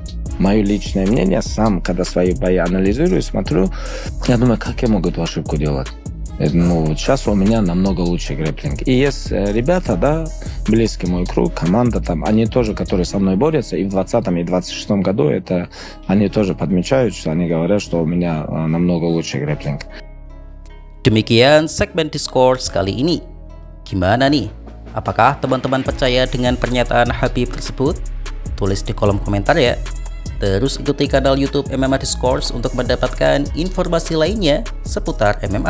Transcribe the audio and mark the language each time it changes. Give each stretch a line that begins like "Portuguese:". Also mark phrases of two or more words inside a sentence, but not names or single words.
Russian: Мое личное мнение, сам, когда свои бои анализирую, смотрю, я думаю, как я могу эту ошибку делать? Ну, вот сейчас у меня намного лучше грэпплинг. И есть ребята, да, близкий мой круг, команда там, они тоже, которые со мной борются, и в 2020 и 2026 году это, они тоже подмечают, что они говорят, что у меня намного лучше грэпплинг.
Indonesian: Demikian segmen Discourse kali ini. Gimana nih? Apakah teman-teman percaya dengan pernyataan Khabib tersebut? Tulis di kolom komentar ya. Terus ikuti kanal YouTube MMA Discourse untuk mendapatkan informasi lainnya seputar MMA.